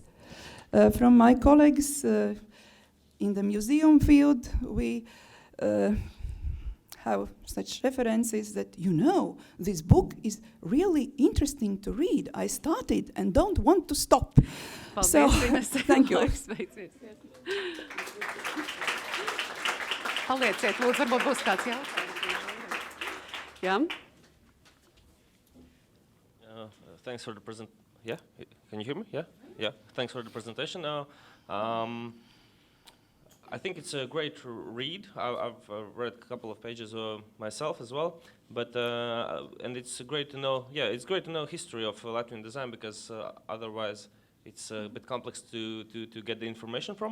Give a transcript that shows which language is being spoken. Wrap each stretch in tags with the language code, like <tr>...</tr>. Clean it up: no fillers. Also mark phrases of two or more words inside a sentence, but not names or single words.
<en>From my colleagues in the museum field, we have such references that, this book is really interesting to read. I started and don't want to stop. So, thank you.</en> <lv>Palieciet, lūdzu, varbūt būs kāds jautājums. Jā?</lv> <en>Thanks for the Yeah, can you hear me? Yeah. Thanks for the presentation. I think it's a great read. I've read a couple of pages myself as well. But and it's great to know. Yeah, it's great to know history of Latvian design, because otherwise it's a bit complex to get the information from.</en>